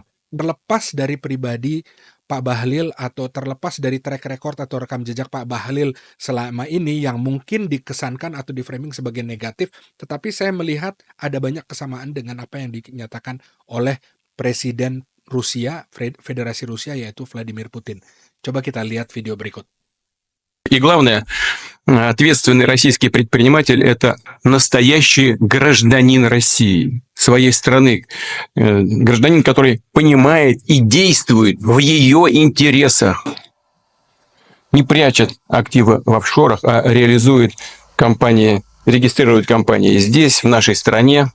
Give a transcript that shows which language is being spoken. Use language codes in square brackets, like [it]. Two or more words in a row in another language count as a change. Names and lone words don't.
[id] Terlepas dari pribadi Pak Bahlil atau terlepas dari [en] track record [id] atau rekam jejak Pak Bahlil selama ini yang mungkin dikesankan atau diframing sebagai negatif, tetapi saya melihat ada banyak kesamaan dengan apa yang dinyatakan oleh Presiden Rusia, Federasi Rusia, yaitu Vladimir Putin. Coba kita lihat video berikut. [ru] И главное, ответственный российский предприниматель – это настоящий гражданин России, своей страны. Гражданин, который понимает и действует в ее интересах. Не прячет активы в офшорах, а реализует компании, регистрирует компании здесь, в нашей стране.